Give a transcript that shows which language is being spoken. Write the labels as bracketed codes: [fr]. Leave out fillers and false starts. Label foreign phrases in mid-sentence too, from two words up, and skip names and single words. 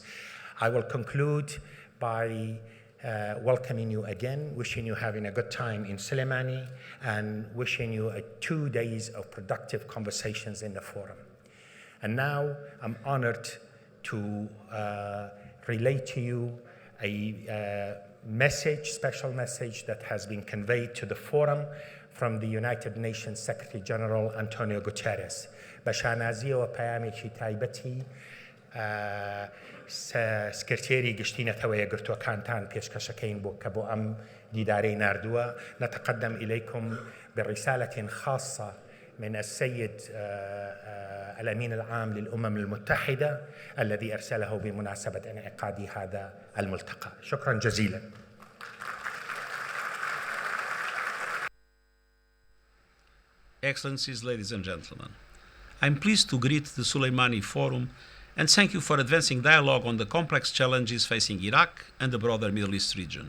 [en] I will conclude by welcoming you again, wishing you having a good time in Sulaimani, and wishing you 2 days of productive conversations in the forum. And now I'm honored to relate to you a special message that has been conveyed to the forum from the United Nations Secretary General Antonio Guterres. [ckb] بشانازی و پیامێکی تایبەتی سکرتێری گشتینەتەوەیە گرتوەکانتان پێشکەشەکەین کە بۆ ئەم دیدارەی ناردووە. [ar] نتقدم إليكم برسالة خاصة من السيد الأمين العام للأمم المتحدة الذي أرسله بمناسبة انعقاد هذا الملتقى. شكرا جزيلا. [en] Excellencies, ladies and gentlemen, I'm pleased to greet the Sulaimani Forum and thank you for advancing dialogue on the complex challenges facing Iraq and the broader Middle East region.